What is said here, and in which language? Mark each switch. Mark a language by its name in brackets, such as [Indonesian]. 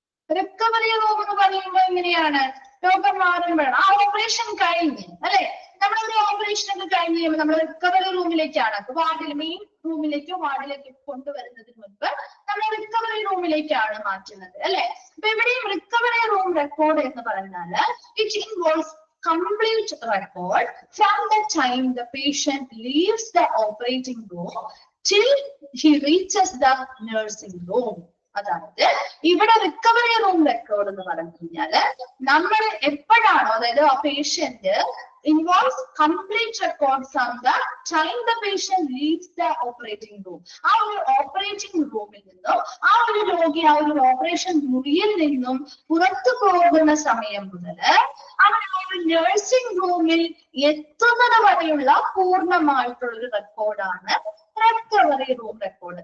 [Malayalam] Recovery room എന്ന് പറയുമ്പോൾ എങ്ങനെയാണ്? രോഗം മാറുമ്പോഴാണ് ആ ഓപ്പറേഷൻ കഴിഞ്ഞ് അല്ലെ, നമ്മളൊരു ഓപ്പറേഷൻ ഒക്കെ കഴിഞ്ഞ് കഴിയുമ്പോൾ നമ്മൾ റിക്കവറി റൂമിലേക്കാണ് വാർഡിൽ മെയിൻ റൂമിലേക്കോ വാർഡിലേക്കോ കൊണ്ടുവരുന്നതിന് മുൻപ് നമ്മൾ റിക്കവറി റൂമിലേക്കാണ് മാറ്റുന്നത് അല്ലെ. അപ്പൊ ഇവിടെയും റിക്കവറി റൂം റെക്കോർഡ് എന്ന് പറഞ്ഞാല് [English] It involves complete record from the time the patient leaves the operating room till he reaches the nursing room. [Malayalam] അതായത് ഇവിടെ റിക്കവറി റൂം റെക്കോർഡ് എന്ന് പറഞ്ഞു കഴിഞ്ഞാല് നമ്മൾ എപ്പോഴാണോ അതായത് ആ patient [English] involves complete record from the time the patient leaves the operating room. [Malayalam] ആ ഒരു ഓപ്പറേറ്റിംഗ് റൂമിൽ നിന്നും ആ ഒരു രോഗി ആ ഒരു ഓപ്പറേഷൻ മുറിയിൽ നിന്നും പുറത്തു പോകുന്ന സമയം മുതൽ അവർ ആ ഒരു നഴ്സിംഗ് റൂമിൽ എത്തുന്നത് വരെയുള്ള പൂർണ്ണമായിട്ടുള്ള ഒരു റെക്കോർഡാണ് റിക്കവറി റൂം റെക്കോർഡ്.